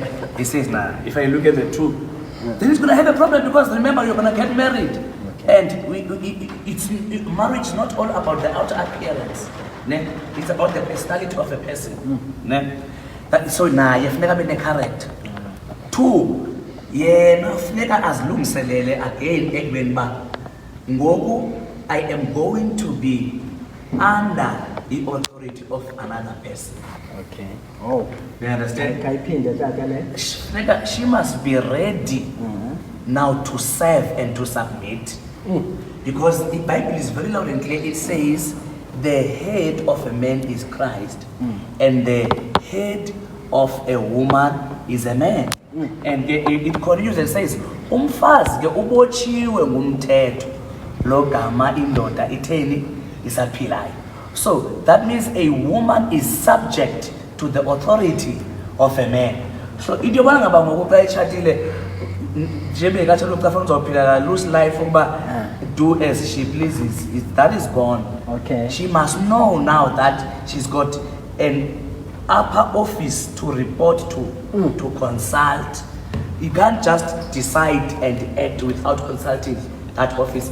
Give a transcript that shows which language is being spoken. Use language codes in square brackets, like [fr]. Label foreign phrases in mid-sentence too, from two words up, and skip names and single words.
[en] He says, nah, if I look at the two, then he's going to have a problem, because remember, you're going to get married. And marriage is not all about the outer appearance. It's about the personality of a person. So now you have never been a character. Two, yeah, no, [xh] funeka azilungiselele [en] again [xh] ekubeni ba ngoku [en] I am going to be under the authority of another person. Okay. Oh. You understand? She must be ready now to serve and to submit. Because the Bible is very loud and clear. It says the head of a man is Christ and the head of a woman is a man. And it continues and says, [xh] umfazi ke ubotshiwe ngumthetho lo gama indoda itheni isaphilayo. [en] So that means a woman is subject to the authority of a man. [xh] So into yobana ngaba ngokuba etshatile njebe kathi lo mcafa uzophila [en] loose life [xh] ukuba [en] do as she pleases, that is gone. Okay. She must know now that she's got an upper office to report to consult. You can't just decide and act without consulting that office.